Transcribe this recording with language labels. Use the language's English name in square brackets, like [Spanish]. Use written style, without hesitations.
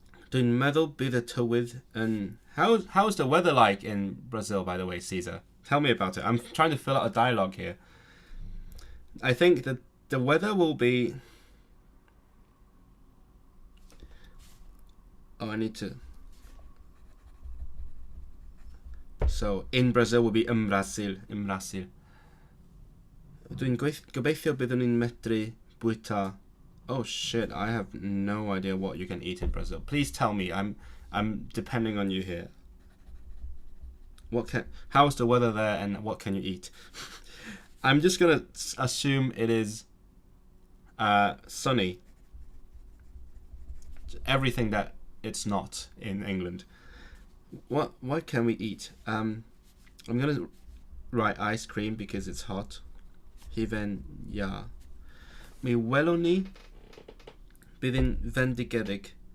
[Welsh] Dwi'n meddwl bydd y tywydd yn... [English] How's the weather like in Brazil, by the way, Caesar? Tell me about it. I'm trying to fill out a dialogue here. I think that the weather will be... Oh, I need to... So, in Brazil will be Brasil. [Welsh] Dwi'n gobeithio byddwn ni'n medru bwyta... [English] Oh shit, I have no idea what you can eat in Brazil. Please tell me. I'm depending on you here. How's the weather there and what can you eat? I'm just gonna assume it is sunny. everything that it's not in England. What can we eat? I'm gonna write ice cream because it's hot. Hiven ja. [Welsh] Mi welwn ni bydd yn fendigedig.